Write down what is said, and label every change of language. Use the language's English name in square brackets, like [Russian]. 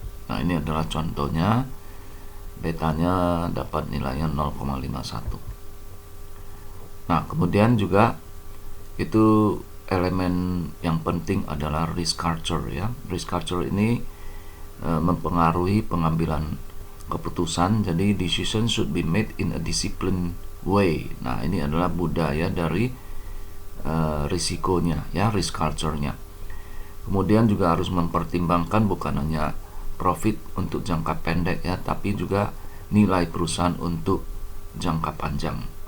[Indonesian] Nah, ini adalah contohnya. Betanya dapat nilainya 0,51. Nah, kemudian juga itu elemen yang penting adalah risk culture ya. Risk culture ini mempengaruhi pengambilan keputusan. [English] Jadi decision should be made in a disciplined way. [Indonesian] Nah, ini adalah budaya dari risikonya ya, risk culture-nya. Kemudian juga harus mempertimbangkan bukan hanya profit untuk jangka pendek ya, tapi juga nilai perusahaan untuk jangka panjang.